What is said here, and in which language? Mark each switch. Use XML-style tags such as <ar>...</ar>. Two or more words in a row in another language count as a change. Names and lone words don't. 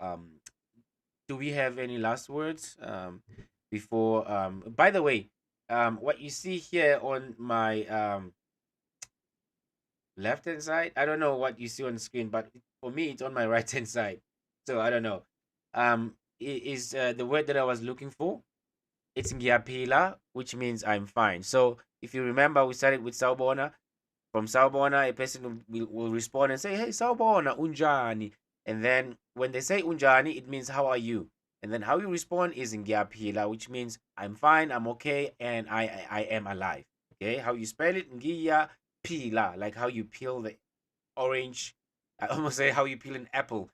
<en>Do we have any last words? Before by the way, what you see here on my left hand side, I don't know what you see on the screen, but for me, it's on my right hand side. So I don't know. Is the word that I was looking for? It's ngiyaphila, which means I'm fine. So if you remember, we started with sawubona. From sawubona, a person will respond and say,</en> <zu>"Hey, sawubona, unjani?"</zu> <en>And then when they say unjani, it means how are you? And then how you respond is ngiyaphila, which means I'm fine, I'm okay, and I am alive. Okay, how you spell it? Ngiyaphila, like how you peel the orange. I almost say how you peel an apple.</en>